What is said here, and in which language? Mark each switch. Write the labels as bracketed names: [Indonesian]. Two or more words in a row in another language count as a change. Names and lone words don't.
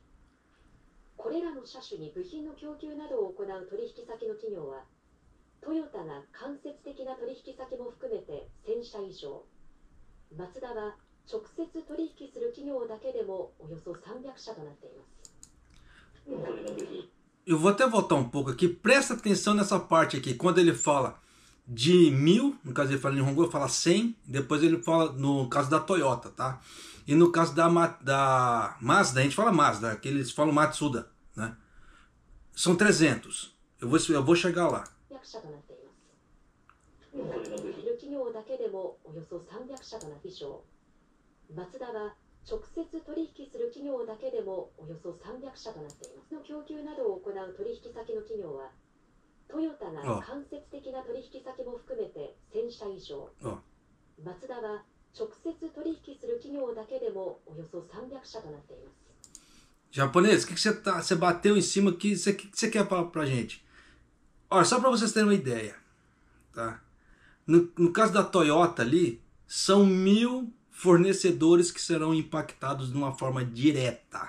[Japanese] これらの車種に部品の供給などを行う取引先の企業は、トヨタが間接的な取引先も含めて1000社以上、マツダは直接取引する企業だけでもおよそ300社となっています。 [Portuguese] Eu vou até voltar um pouco aqui, presta atenção nessa parte aqui, quando ele fala de 1000, no caso ele fala em Nihongo, ele fala 100, depois ele fala no caso da Toyota, tá? E no caso da Mazda, a gente fala Mazda, que eles falam Matsuda, né? São 300, eu vou chegar lá. [Japanese] マツダは直接取引する企業だけでもおよそ300社となっています。の供給などを行う取引先の企業は、トヨタが間接的な取引先も含めて1000社以上、マツダは直接取引する企業だけでもおよそ300社となっています。 [Portuguese] Japonês, o que você bateu em cima que você quer falar pra gente? Olha, só para vocês terem uma ideia, tá? No caso da Toyota ali, são 1000 fornecedores que serão impactados de uma forma direta.